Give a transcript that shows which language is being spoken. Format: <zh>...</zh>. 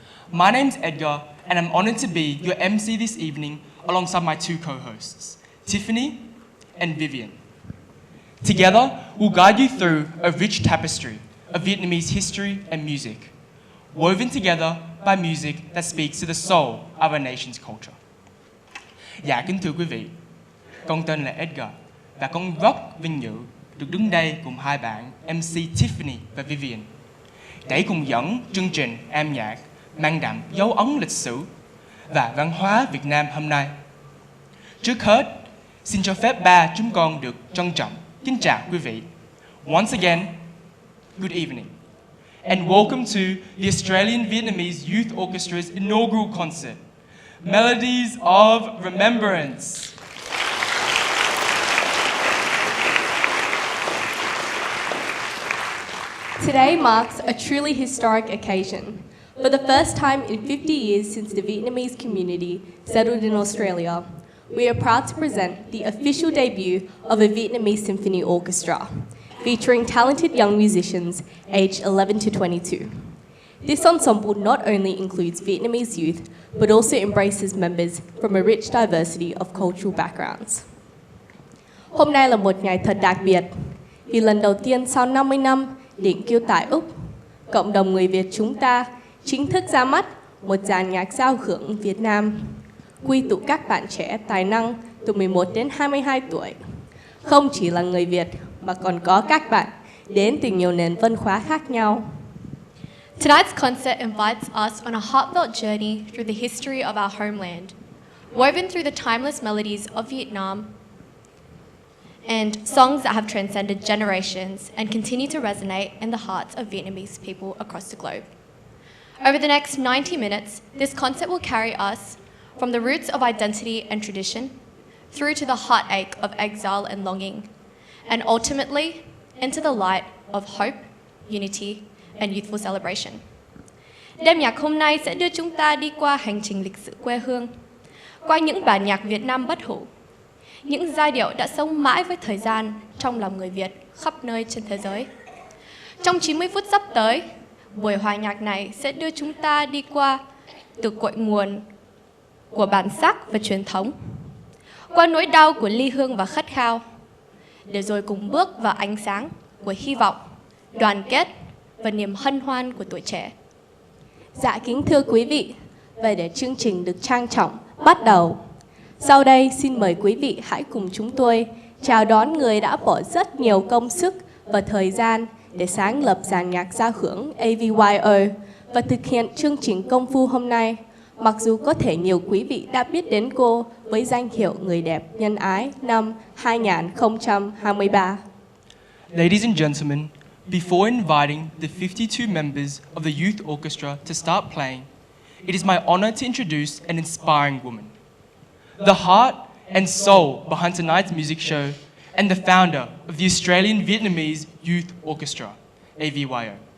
<en>My name's Edgar, and I'm honored to be your MC this evening alongside my two co-hosts, Tiffany and Vivian. Together, we'll guide you through a rich tapestry of Vietnamese history and music, woven together by music that speaks to the soul of our nation's culture.</en> <vi>Dạ kính thưa quý vị, con tên là Edgar và con rất vinh dự được đứng đây cùng hai bạn MC Tiffany và Vivian để cùng dẫn chương trình âm nhạc mang đậm dấu ấn lịch sử và văn hóa Việt Nam hôm nay. Trước hết, xin cho phép ba chúng con được trân trọng kính chào quý vị.</vi> <en>Once again, good evening, and welcome to the Australian Vietnamese Youth Orchestra's inaugural concert, Melodies of Remembrance. Today marks a truly historic occasion. For the first time in 50 years since the Vietnamese community settled in Australia, we are proud to present the official debut of a Vietnamese symphony orchestra, featuring talented young musicians aged 11 to 22. This ensemble not only includes Vietnamese youth, but also embraces members from a rich diversity of cultural backgrounds.</en> <vi>Hôm nay là một ngày thật đặc biệt, vì lần đầu tiên sau 50 năm định cư tại Úc, cộng đồng người Việt chúng ta chính thức ra mắt một dàn nhạc giao hưởng Việt Nam, quy tụ các bạn trẻ tài năng từ 11 đến 22 tuổi. Không chỉ là người Việt, mà còn có các bạn đến từ nhiều nền văn hóa khác nhau.</vi> <en>Tonight's concert invites us on a heartfelt journey through the history of our homeland, woven through the timeless melodies of Vietnam and songs that have transcended generations and continue to resonate in the hearts of Vietnamese people across the globe. Over the next 90 minutes, this concert will carry us from the roots of identity and tradition through to the heartache of exile and longing, and ultimately into the light of hope, unity, and youthful celebration.</en> <vi>Đêm nhạc hôm nay sẽ đưa chúng ta đi qua hành trình lịch sử quê hương, qua những bản nhạc Việt Nam bất hủ, những giai điệu đã sống mãi với thời gian trong lòng người Việt khắp nơi trên thế giới. Trong 90 phút sắp tới, buổi hòa nhạc này sẽ đưa chúng ta đi qua từ cội nguồn của bản sắc và truyền thống, qua nỗi đau của ly hương và khát khao, để rồi cùng bước vào ánh sáng của hy vọng, đoàn kết và niềm hân hoan của tuổi trẻ. Dạ kính thưa quý vị, và để chương trình được trang trọng bắt đầu, sau đây xin mời quý vị hãy cùng chúng tôi chào đón người đã bỏ rất nhiều công sức và thời gian để sáng lập dàn nhạc giao hưởng AVYO và thực hiện chương trình công phu hôm nay. Mặc dù có thể nhiều quý vị đã biết đến cô với danh hiệu Người đẹp nhân ái năm 2023.</vi> <en>Ladies and gentlemen, before inviting the 52 members of the Youth Orchestra to start playing, it is my honor to introduce an inspiring woman. The heart and soul behind tonight's music show and the founder of the Australian Vietnamese Youth Orchestra, AVYO.</en>